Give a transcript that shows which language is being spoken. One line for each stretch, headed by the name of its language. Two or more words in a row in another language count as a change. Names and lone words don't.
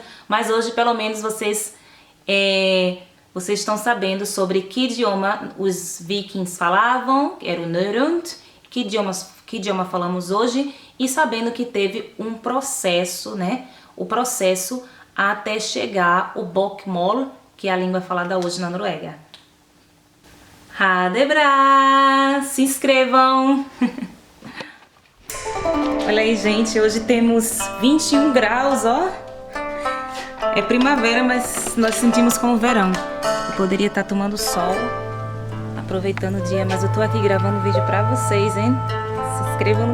Portuguese: Mas hoje, pelo menos, vocês estão sabendo sobre que idioma os vikings falavam, que era o Norrønt, que idioma falamos hoje, e sabendo que teve um processo, né, o processo até chegar o bokmål, que é a língua falada hoje na Noruega.
Norwegian: Ha det bra!
Portuguese: Se inscrevam! Olha aí, gente, hoje temos 21 graus, ó. É primavera, mas nós sentimos como verão. Eu poderia estar tomando sol, aproveitando o dia, mas eu tô aqui gravando vídeo pra vocês, hein?